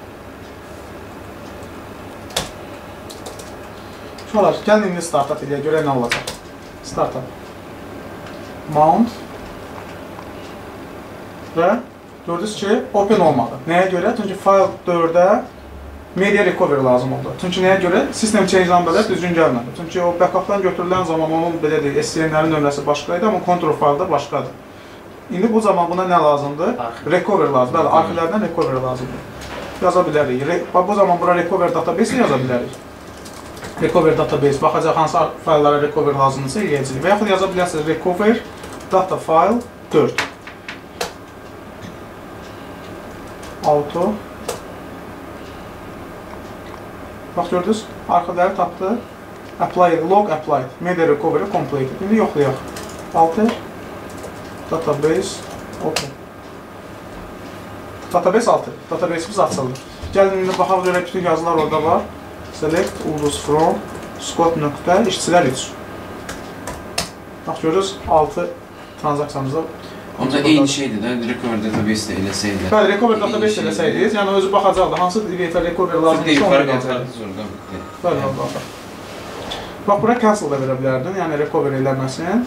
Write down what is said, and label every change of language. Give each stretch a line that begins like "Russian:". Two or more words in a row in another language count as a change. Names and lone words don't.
Azerbaijani: Şuralar, gəlin indi startup edək, görək nə olacaq.
English: Startup. Mount.
Azerbaijani: Və gördünüz ki, open olmadı. Nəyə görə? Çünki file 4-də media recovery lazım oldu. Çünki nəyə görə? System change-dan belə düzgün gəlmədi. Çünki o backup'dan götürülən zaman onun belə deyil, SCN-lərin nömrəsi başqaydı, amma control file-da başqadır. İndi bu zaman buna nə lazımdır?
English: Recovery lazım.
Azerbaijani: Bəli, arxivlərdən recovery lazımdır. Yaza bilərik. Bu zaman bura
English: recovery database
Azerbaijani: yaza bilərik.
English: Recovery database,
Azerbaijani: baxacaq hansı fayllara recovery lazımdırsa eləyəcək. Və yaxud yaza bilərsiniz
English: recover data file 4. Auto.
Azerbaijani: Bax gördünüz, arxivləri tapdı.
English: Apply, log applied, media recovery completed.
Azerbaijani: İndi yoxlayaq.
English: Alter, database, open.
Azerbaijani: Database alter, database'imiz açılır. Gəlin indi baxaq görək, bütün yazılar orada var.
English: Select, ulduz from,
Azerbaijani: scope nöqtə, işçilər 3. Bax görürüz, 6 transaksiyamızda. Onda eyni şeydir də,
English: recover database-
Azerbaijani: də eləsəydi. Bəli,
English: recover database
Azerbaijani: eləsəydiniz, yəni özü baxacaqdı, hansı DBF-ə recover lazımdırsa onu gələcəkdir. Bəli, baxaq. Bax, bura cancel da verə bilərdin, yəni recover eləməsin.